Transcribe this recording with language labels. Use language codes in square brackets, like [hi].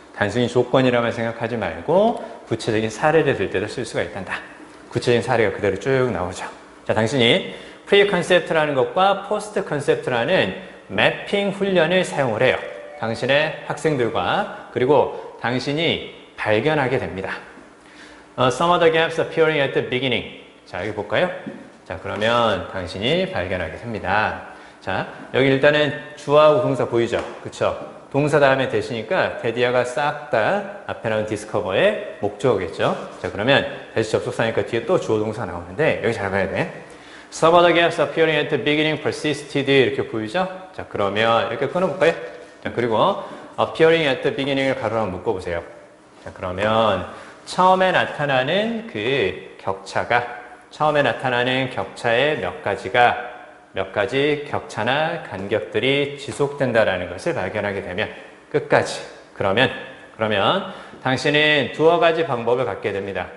[ko] 단순히 조건이라만 생각하지 말고 구체적인 사례를 들 때도 쓸 수가 있단다. 구체적인 사례가 그대로 쭉 나오죠. 자, 당신이 프리 컨셉트라는 것과 포스트 컨셉트라는 매핑 훈련을 사용을 해요. 당신의 학생들과 그리고 당신이 발견하게 됩니다. [en] Some of the gaps appearing at the beginning. [ko] 자, 여기 볼까요? 자, 그러면 당신이 발견하게 됩니다. 자, 여기 일단은 주어하고 동사 보이죠? 그쵸? 동사 다음에 대시니까 데디아가 싹 다 앞에 나온 디스커버의 목적어겠죠. 자, 그러면 대시 접속사니까 뒤에 또 주어 동사 나오는데 여기 잘 봐야 돼. [en] Some other guests appearing at the beginning persisted [ko] 이렇게 보이죠? 자, 그러면 이렇게 끊어볼까요? 자, 그리고 [en] appearing at the beginning [ko] 을 가로로 묶어보세요. 자, 그러면 처음에 나타나는 그 격차가 처음에 나타나는 격차의 몇 가지 격차나 간격들이 지속된다라는 것을 발견하게 되면 끝까지 그러면 당신은 두어 가지 방법을 갖게 됩니다.